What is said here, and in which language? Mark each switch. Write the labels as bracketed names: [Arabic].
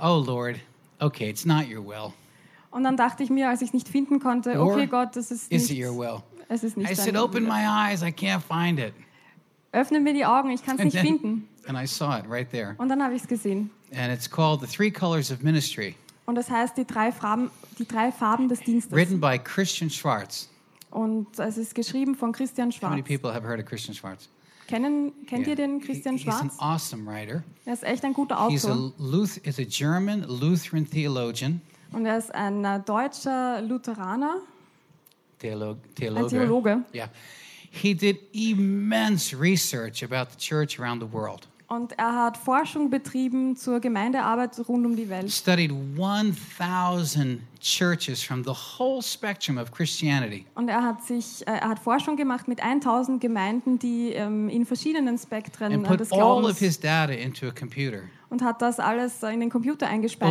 [English] oh Lord, okay, it's not your will. [German] Und dann dachte ich mir, als ich nicht finden konnte, okay Gott, das ist nicht. [English] Is it your will? [German] Es ist nicht [English] I said, open my eyes, I can't find it. [German] Öffne mir die Augen, ich kann es nicht finden. [English] And I saw it right there. [German] Und dann habe ich es gesehen. [English] And it's called The Three Colors of Ministry. [German] Und das heißt die drei Farben des Dienstes. [English] Written by Christian Schwartz. [German] Und es ist geschrieben von Christian Schwartz. [English] How many people have heard of Christian Schwartz? [German] Kennt ihr den Christian Schwartz? [English] He's an awesome writer. [German] Er ist echt ein guter Autor. [English] He's a German Lutheran theologian. [German] Und er ist ein deutscher Lutheraner. Theologe. Ein Theologe. [English] Yeah. He did immense research about the church around the world. [German] Und er hat Forschung betrieben zur Gemeindearbeit rund die Welt. [English] Studied 1,000 churches from the whole spectrum of Christianity. [German] Und er hat Forschung gemacht mit 1,000 Gemeinden, die in verschiedenen Spektren des Glaubens. [English] And put all of his data into a computer. [German] Und hat das alles in den Computer eingespeist.